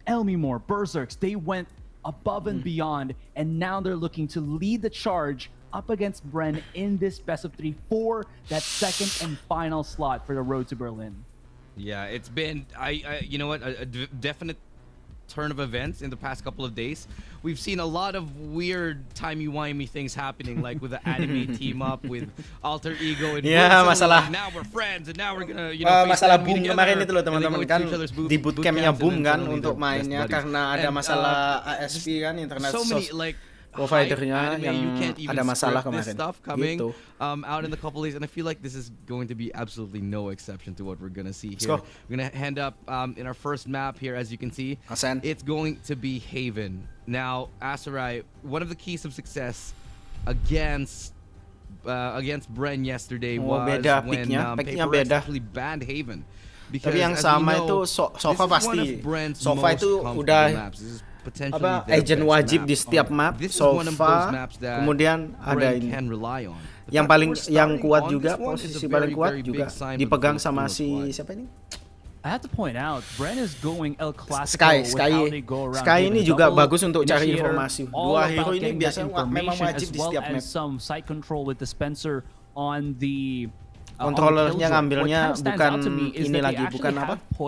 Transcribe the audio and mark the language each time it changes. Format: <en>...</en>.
<en>Elmimore, Berserks, they went above and beyond, and now they're looking to lead the charge up against Bren in this best-of-3 for that second and final slot for the road to Berlin. Yeah, it's been, you know what, a definite turn of events in the past couple of days. We've seen a lot of weird timey-wimey things happening, like with the anime team up with Alter Ego and</en> <id>masalah</id> <en>now we're friends and now we're gonna</en> <id>masalah Boom kemarin itu loh teman-teman, kan di bootcampnya Boom kan untuk mainnya karena ada masalah ASP kan, internet providernya yang ada masalah kemarin gitu.</id> <en>Out in the couple days, and I feel like this is going to be absolutely no exception to what we're gonna see here. We're gonna end up in our first map here, as you can see. It's going to be Haven. Now, Asurai, one of the keys of success against Bren yesterday was when Paper Rex actually banned Haven.</en> <id>Tapi yang sama itu Sofa pasti. Sofa itu udah agent wajib di setiap map. Sofa, kemudian ada ini. Yang kuat juga, posisi paling kuat juga dipegang sama si siapa ini?</id> <en>I have to point out, Bren is going El Clasico</en> <id>Sky ini juga bagus untuk cari informasi. Dua hero ini biasanya memang wajib di setiap map.</id> <en>Some side control with dispenser on the</en> <id>controllernya ngambilnya bukan ini lagi, bukan apa?</id>